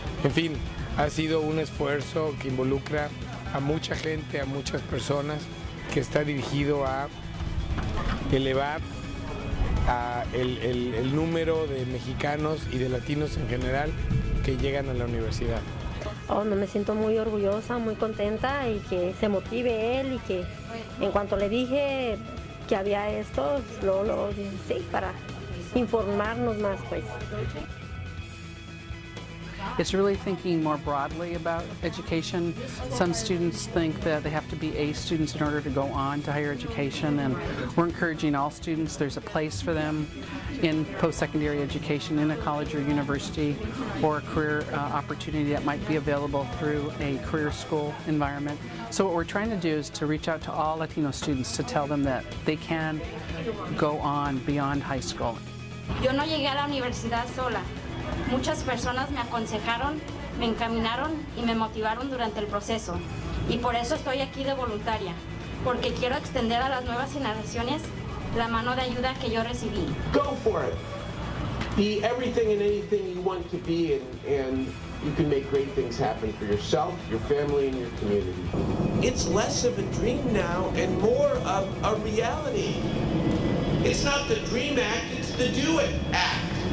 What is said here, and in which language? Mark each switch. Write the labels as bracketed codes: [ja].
[es] En fin, ha sido un esfuerzo que involucra a mucha gente, a muchas personas, que está dirigido a elevar el número de mexicanos y de latinos en general que llegan a la universidad. Oh, no, me siento muy orgullosa, muy contenta, y que se motive él, y que en cuanto le dije que había esto, lo dije sí, para informarnos más, pues. [en] It's really thinking more broadly about education. Some students think that they have to be A students in order to go on to higher education, and we're encouraging all students. There's a place for them in post-secondary education in a college or university, or a career opportunity that might be available through a career school environment. So what we're trying to do is to reach out to all Latino students to tell them that they can go on beyond high school. [es] Yo no llegué a la universidad sola. Muchas personas me aconsejaron, me encaminaron y me motivaron durante el proceso. Y por eso estoy aquí de voluntaria, porque quiero extender a las nuevas generaciones la mano de ayuda que yo recibí. [en] Go for it. Be everything and anything you want to be, and you can make great things happen for yourself, your family, and your community. It's less of a dream now and more of a reality. It's not the Dream Act, it's the Do It Act.